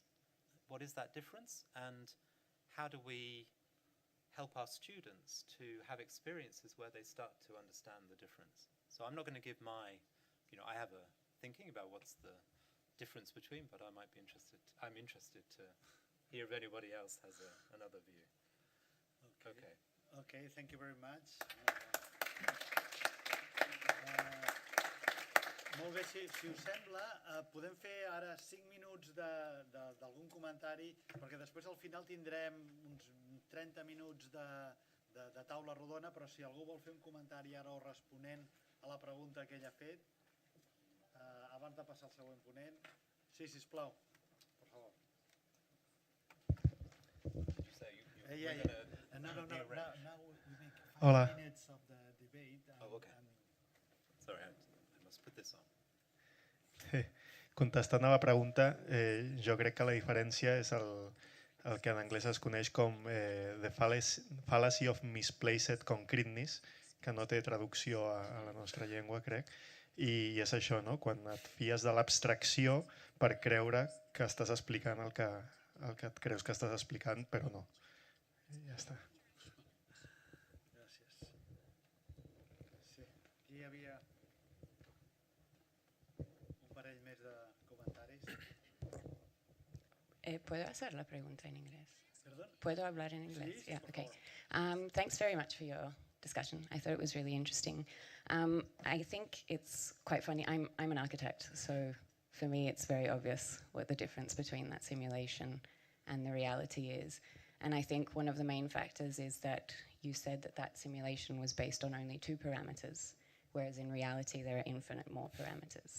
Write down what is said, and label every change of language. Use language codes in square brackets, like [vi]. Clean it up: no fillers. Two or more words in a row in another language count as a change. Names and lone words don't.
[en] What is that difference? And how do we help our students to have experiences where they start to understand the difference? So I'm not going to give my, I have a thinking about what's the difference between, but I'm interested to hear if anybody else has another view. Okay. Okay, thank you very much. [ca] Molt bé, si us sembla, podem fer ara 5 minuts d'algun comentari, perquè després al final tindrem uns 30 minuts de taula rodona, però si algú vol fer un comentari ara o responent a la pregunta que ell ha fet, abans de passar al següent ponent. Sí, sisplau, per favor. [en] Did you say Yeah. No, now we make 5 Hola. minutes of the debate. okay. Sorry, I must put this on. [ca] Contestant a la pregunta, jo crec que la diferència és el que en anglès es coneix com [en] the fallacy of misplaced concreteness, [ca] que no té traducció a la nostra llengua, crec, i és això, no? Quan et fies de l'abstracció per creure que estàs explicant el que et creus que estàs explicant, però no. I ja està. Gràcies. Sí, aquí hi havia un parell més de comentaris. [es] ¿Puedo hacer la pregunta en inglés? Perdón? ¿Puedo hablar en inglés? Sí, sí, [en] Yeah, [es] por [en] okay. [es] favor. [en] Thanks very much for your discussion. I thought it was really interesting. I think it's quite funny. I'm an architect, so for me it's very obvious what the difference between that simulation and the reality is. And I think one of the main factors is that you said that that simulation was based on only 2 parameters, whereas in reality there are infinite more parameters.